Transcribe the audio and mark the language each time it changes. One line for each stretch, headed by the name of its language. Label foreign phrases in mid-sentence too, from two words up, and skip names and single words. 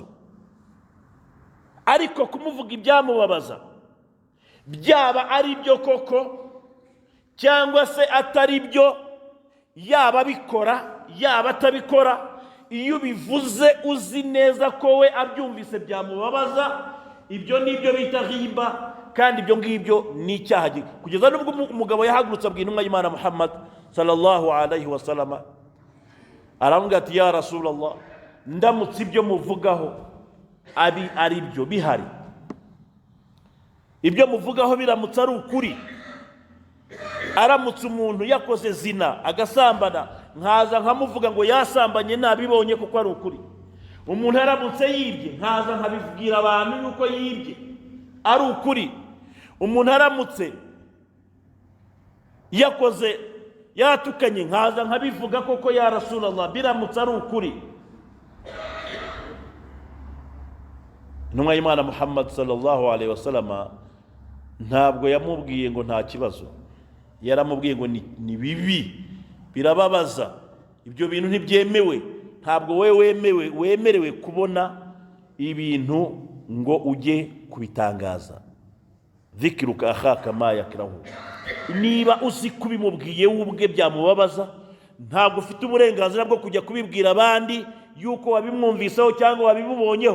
Kinyarwanda: Ariko kumuvuga ibyamubabaza, byaba ari byo koko cyangwa se atari byo, yaba bikora yaba atabikora, iyo bivuze uzi neza ko we abyumvise byamubabaza, ibyo nibyo bita ghiba, kandi ibyo ngibyo ni icyaha. Kugeza nubwo umugabo yahagurutse abwira intumwa y'Imana Muhammad
Arabic: صلى الله عليه وسلم,
Kinyarwanda: aramubwira ati
Arabic: يا رسول الله,
Kinyarwanda: ndamutse ibyo muvugaho ari byo bihari, ibyo muvugaho biramutse ari ukuri, aramutse umuntu yakoze zina agasambana, nkaza nkamuvuga ngo yasambanye nabibonye kuko ari ukuri. Umuntu aramutse yibye, nkaza nkabibwira abantu yuko yibye ari ukuri. Umuntu aramutse yakoze yatukanye, nkaza nkabivuga koko
Arabic: يا رسول الله,
Kinyarwanda: biramutse ari ukuri. Intumwa y'Imana Muhammad
Arabic: صلى الله عليه وسلم
Kinyarwanda: ntabwo yamubwiye ngo nta kibazo, yaramubwiye ngo ni bibi, birababaza, ibyo bintu ntibyemewe. Ntabwo wemerewe kubona ibintu ngo ujye kubitangaza.
Arabic: ذكرك أخاك بما يكره,
Kinyarwanda: niba uzi kubimubwiye ubwe byamubabaza, ntabwo ufite uburenganzira bwo kujya kubibwira abandi yuko wabimwumviseho cyangwa wabibubonyeho.